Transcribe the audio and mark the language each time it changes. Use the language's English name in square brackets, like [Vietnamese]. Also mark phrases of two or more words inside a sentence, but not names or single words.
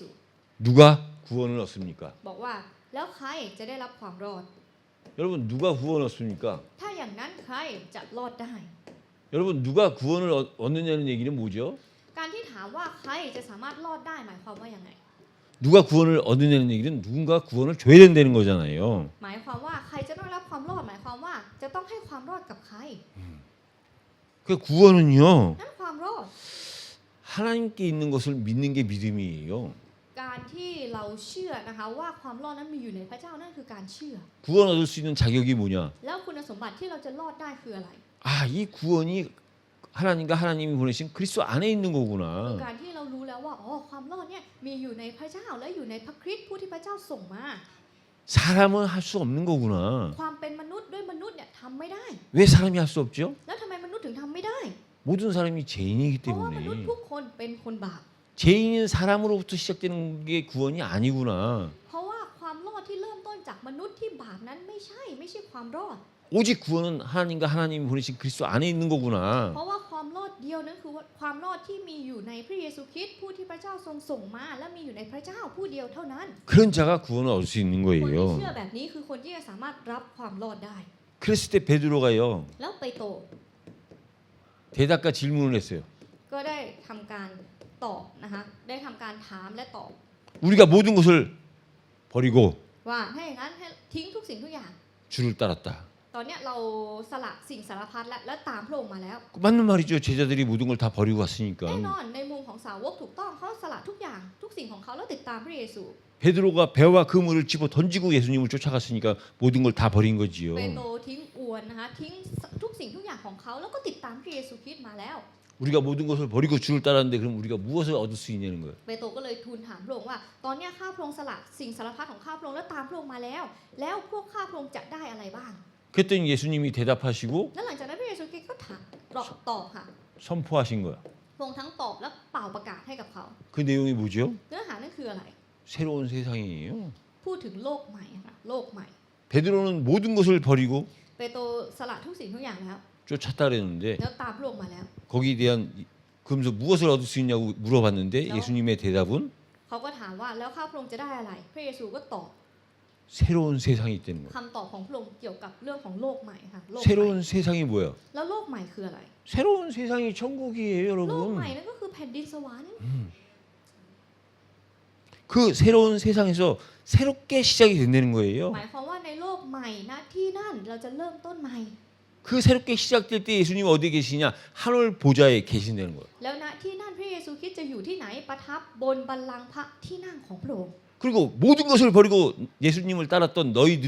[Korean] 누가 구원을 얻습니까? [Thai] บอกว่าแล้วใครจะได้รับความรอด [Korean] 여러분 누가 구원 얻습니까? [Thai] ถ้าอย่างนั้นใครจะรอดได้ [Korean] 여러분 누가 구원을 얻느냐는 얘기는 뭐죠? [Thai] การที่ถามว่าใครจะสามารถรอดได้หมายความว่ายังไง [Korean] 누가 구원을 얻느냐는 얘기는 누군가 구원을 줘야 된다는 거잖아요. [Thai] หมายความว่าใครจะต้องรับความรอดหมายความว่าจะต้องให้ความรอดกับใคร [Korean] 그 구원은요 [Thai] นั่นความรอด [Korean] 하나님께 있는 것을 믿는 게 믿음이에요. [Thai] การที่เราเชื่อนะคะว่าความรอดนั้นมีอยู่ในพระเจ้านั่นคือการเชื่อ [Korean] 구원 얻을 수 있는 자격이 뭐냐? [Thai] แล้วคุณสมบัติที่เราจะรอดได้คืออะไร [Korean] 아, 이 구원이 하나님과 하나님이 보내신 그리스도 안에 있는 [Thai] คือ [Korean] 거구나. [Thai] การที่เรารู้แล้วว่าอ๋อความรอดเนี่ยมีอยู่ในพระเจ้าและอยู่ในพระคริสต์ผู้ที่พระเจ้าส่งมา [Korean] 사람은 할 수 없는 거구나. [Thai] ความเป็นมนุษย์ด้วยมนุษย์เนี่ยทำไม่ได้ [Korean] 왜 사람이 할 수 없죠? [Thai] แล้วทำไมมนุษย์ถึงทำไม่ได้ [Korean] 모든 사람이 죄인이기 [Thai] เพราะว่ามนุษย์ [Korean] 때문에 [Thai] ทุกคนเป็นคนบาป [Korean] 죄인인 사람으로부터 시작되는 게 구원이 아니구나. [Thai] เพราะว่าความรอดที่เริ่มต้นจากมนุษย์ที่บาปนั้นไม่ใช่ความรอด [Korean] 오직 구원은 하나님과 하나님이 보내신 그리스도 안에 있는 거구나. [Thai] เพราะว่าความรอดเดียวนั้นคือความรอดที่มีอยู่ในพระเยซูคริสต์ผู้ที่พระเจ้าทรงส่งมาและมีอยู่ในพระเจ้าผู้เดียวเท่านั้น [Korean] 그런 자가 구원을 얻을 수 있는 [Thai] คนที่ [Korean] 거예요. [Thai] เชื่อแบบนี้คือคนที่จะสามารถรับความรอดได้ [Korean] 그랬을 때 베드로가요. [Thai] แล้วเปโตร [Korean] 대답과 질문을 했어요. [Thai] ก็ได้ทำการตอบนะคะได้ทำการถามและตอบ [Korean] 우리가 모든 것을 버리고 [Thai] ว่าถ้าอย่างนั้นให้ทิ้งทุกสิ่งทุกอย่าง [Korean] 주를 따랐다. [Thai] ตอนเนี้ยเราสละสิ่งสารพัดและตามพระองค์มาแล้ว [Korean] 맞는 말이죠. 제자들이 모든 걸 다 버리고 [Thai] แน่ [Korean] 왔으니까. [Thai] นอนในมุมของสาวกถูกต้องเขาสละทุกอย่างทุกสิ่งของเขาแล้วติดตามพระเยซู [Korean] 베드로가 배와 그물을 집어 던지고 예수님을 쫓아갔으니까 모든 걸 다 버린 거지요. [Thai] เปโตรทิ้งอวนนะคะทิ้งทุกสิ่งทุกอย่างของเขาแล้วก็ติดตามพระเยซูคริสต์มาแล้ว [Korean] 우리가 모든 것을 버리고 주를 따랐는데 그럼 우리가 무엇을 얻을 수 있냐는 거예요. [Thai] เปโตรก็เลยทูลถามพระองค์ว่า ตอนเนี้ยข้าพระองค์สละสิ่งสารพัดของข้าพระองค์แล้วตามพระองค์มาแล้ว แล้วพวกข้าพระองค์จะได้อะไรบ้าง [Korean] 그랬더니 예수님이 대답하시고 [Thai] แล้วหลังจากนั้นพระเยซูคริสต์ก็ถามตอบค่ะ [Korean] 선포하신 거야. [Thai] พระองค์ทั้งตอบและเป่าประกาศให้กับเขา [Korean] 그 내용이 뭐죠? [Thai] เนื้อหานั่นคืออะไร [Korean] 새로운 세상이에요. [Thai] พูดถึงโลกใหม่ค่ะโลกใหม่ [Korean] 베드로는 모든 것을 버리고 [Thai] เปโตรสละทุกสิ่งทุกอย่างแล้ว [Korean] 쫓았다랬는데 [Thai] แล้วตามพระองค์มาแล้ว [Korean] 거기에 대한 그러면서 무엇을 얻을 수 있냐고 물어봤는데 예수님의 대답은 [Thai] เขาก็ถามว่าแล้วข้าพระองค์จะได้อะไร พระเยซูก็ตอบ [Korean] 새로운 세상이 있다는 거예요. [Thai] คำตอบของพระองค์เกี่ยวกับเรื่องของโลกใหม่ค่ะโลกใหม่ [Korean] 새로운 세상이 뭐야? [Thai] แล้วโลกใหม่คืออะไร [Korean] 새로운 세상이 천국이에요, [Thai] โลก [Korean] 여러분. [Thai] ใหม่นั่นก็คือแผ่นดินสวรรค์ [Korean] 그 새로운 세상에서 새롭게 시작이 된다는 거예요. [Thai] หมายความว่าในโลกใหม่นะที่นั่นเราจะเริ่มต้นใหม่ [Korean] 그 새롭게 시작될 때 예수님 어디에 계시냐? 하늘 보좌에 계신다는 거예요. [Thai] แล้วณที่นั่นพระเยซูคริสต์จะอยู่ที่ไหนประทับบนบัลลังก์พระที่นั่งของพระองค์ [Korean] 그리고 모든 것을 버리고 예수님을 따랐던 너희들은